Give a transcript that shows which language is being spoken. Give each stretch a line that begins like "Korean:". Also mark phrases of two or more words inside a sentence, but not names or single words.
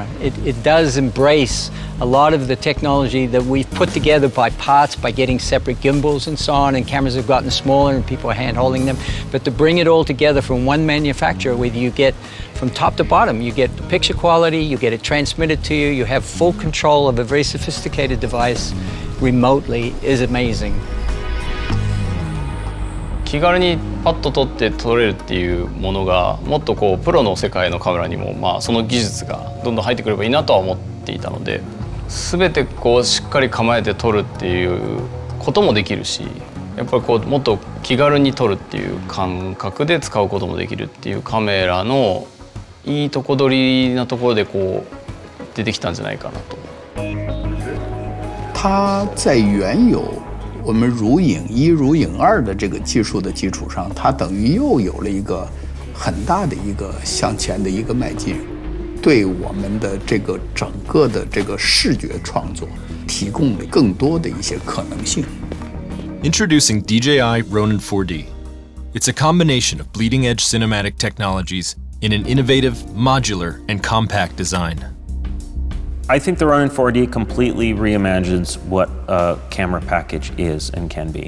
English: It does embrace a lot of the technology that we've put together by parts, by getting separate gimbals and so on, and cameras have gotten smaller and people are hand-holding them. But to bring it all together from one manufacturer, where you get from top to bottom, you get the picture quality, you get it transmitted to you, you have full control of a very sophisticated device remotely, is amazing.
Japanese: 気軽にパッと撮って撮れるっていうものがもっとこうプロの世界のカメラにもその技術がどんどん入ってくればいいなとは思っていたので、全てこうしっかり構えて撮るっていうこともできるし、やっぱりこうもっと気軽に撮るっていう感覚で使うこともできるっていうカメラのいいとこ取りなところでこう出てきたんじゃないかなと。
Chinese: 它在原有我们如影一、如影二的这个技术的基础上，它等于又有了一个很大的一个向前的一个迈进，对我们的这个整个的这个视觉创作提供了更多的一些可能性。
English: Introducing DJI Ronin 4D. It's a combination of bleeding-edge cinematic technologies in an innovative, modular, and compact design. I think the Ronin 4D completely reimagines what a camera package is and can be.